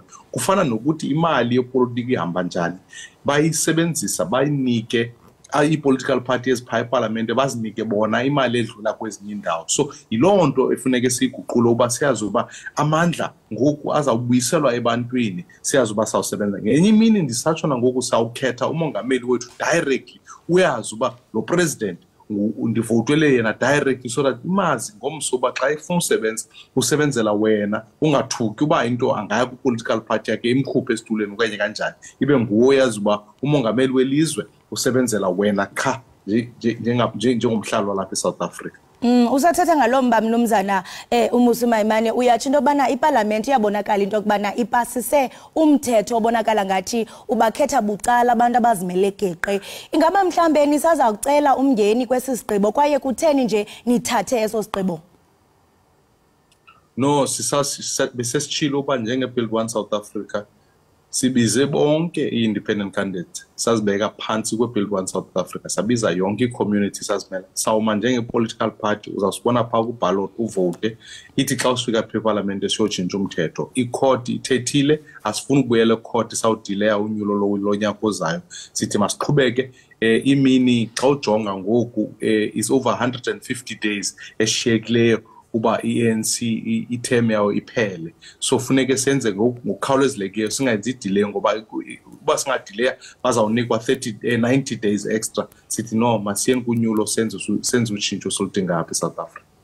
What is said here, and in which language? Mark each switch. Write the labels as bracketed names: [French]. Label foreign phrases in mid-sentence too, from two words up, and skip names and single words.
[Xhosa] Kufana nokuthi imali yepolitiki ihamba njani, bayisebenzisa bayinike i- [English] political party [Xhosa] ezipha eParliament bazinike bona imali edlula kwezinye indawo. So yiloo nto efuneke siyiguqule uba siyazi uba amandla ngoku azawubuyiselwa ebantwini, siyazi uba sawusebenza. Ngenye imini ndisatshona ngoku sawukhetha umongameli wethu directly, uyazi uba lo president ndivotele yena directly [English] so that [Xhosa] imazi ngomso uba xa efuna usebenzela wena, ungathuki uba into angaya ku- [English] political party [Xhosa] yakhe imkhuphe esitulweni okanye kanjani, ibe nguwo yazi uba umongameli welizwe usebenzela wena qha njengomhlali walapha eSouth Africa. Usathetha ngalomba mnumzana uMusi Maimane, uyatsho into yobana iParliament iyabonakala into yokubana ipasise umthetho obonakala ngathi ubakhetha bucala abantu abazimele geqe. Ingaba mhlambe nisaza kucela umngeni kwesi sigqibo kwaye kutheni nje nithathe eso sigqibo? No, besesitshilo uba njenge-Build One South Africa sibize bonke i- [English] independent candidates, [Xhosa] sazibeka phansi kwe-Build One South Africa, sabiza yonke i-community sazimela. Sawuma njenge- [English] political party, [Xhosa] uzawusibona phaa ku-ballot uvote, ithi xa usifika phaa eParliament siyotshintsha umthetho. I-court ithethile, asifuni ukubuyela e-court sawudileya unyulo lonyaka ozayo. Sithi masiqhubeke, imini xa ujonga ngoku [English] is over 150 days [Xhosa] eshiyekileyo uba i-ANC itheme yawo iphele. So funeke senze ngokukhawulezileyo, singayenzi delay ngoba uba singadelaya bazawunikwa [English] 90 days extra. [Xhosa] Sithi no, masiyeni kunyulo senze utshintsho soludinga apha eSouth Africa.